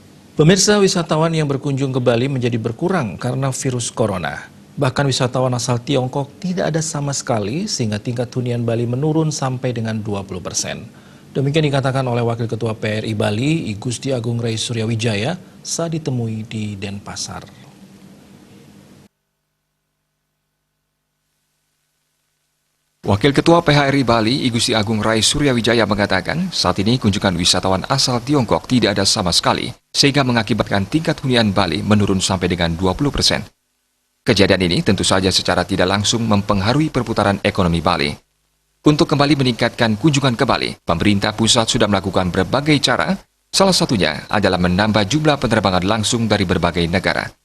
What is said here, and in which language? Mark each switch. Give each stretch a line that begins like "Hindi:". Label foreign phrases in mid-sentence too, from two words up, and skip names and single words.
Indonesian: Pemirsa, wisatawan yang berkunjung ke Bali menjadi berkurang karena virus corona. Bahkan wisatawan asal Tiongkok tidak ada sama sekali sehingga tingkat hunian Bali menurun sampai dengan 20%. Demikian dikatakan oleh Wakil Ketua PRI Bali, I Gusti Agung Rai Suryawijaya saat ditemui di Denpasar. Wakil Ketua PHRI Bali, I Gusti Agung Rai Suryawijaya mengatakan, saat ini kunjungan wisatawan asal Tiongkok tidak ada sama sekali, sehingga mengakibatkan tingkat hunian Bali menurun sampai dengan 20%. Kejadian ini tentu saja secara tidak langsung mempengaruhi perputaran ekonomi Bali. Untuk kembali meningkatkan kunjungan ke Bali, pemerintah pusat sudah melakukan berbagai cara, salah satunya adalah menambah jumlah penerbangan langsung dari berbagai negara.